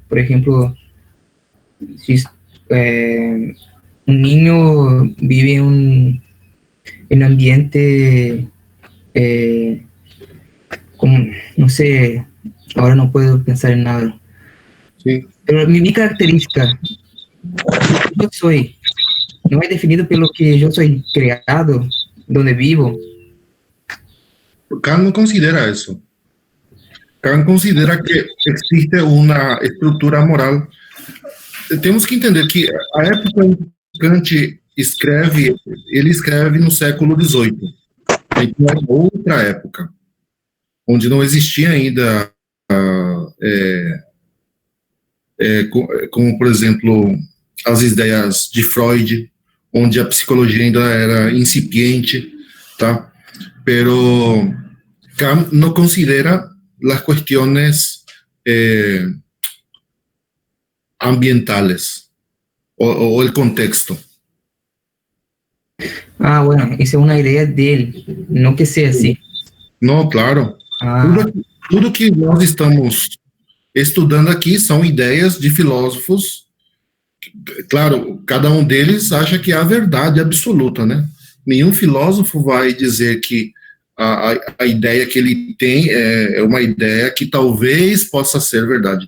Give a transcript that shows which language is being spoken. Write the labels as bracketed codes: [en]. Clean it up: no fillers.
[es] Por ejemplo, si un niño vive en un ambiente, como, no sé, ahora no puedo pensar en nada. Sí. Pero mi característica, yo soy, no es definido por lo que yo soy creado, donde vivo. Kant no considera eso. [pt] Kant considera que existe uma estrutura moral. Temos que entender que a época em que Kant escreve, ele escreve no século XVIII. Então é outra época, onde não existia ainda, como, por exemplo, as ideias de Freud, onde a psicologia ainda era incipiente, tá? [es] Pero Kant no considera las cuestiones ambientales o el contexto. Ah, bueno, esa es una idea de él, no que sea así. No, claro. [pt] Tudo que nós estamos estudando aqui são ideias de filósofos. Claro, cada um deles acha que é a verdade absoluta, né? Nenhum filósofo vai dizer que a ideia que ele tem é uma ideia que talvez possa ser verdade.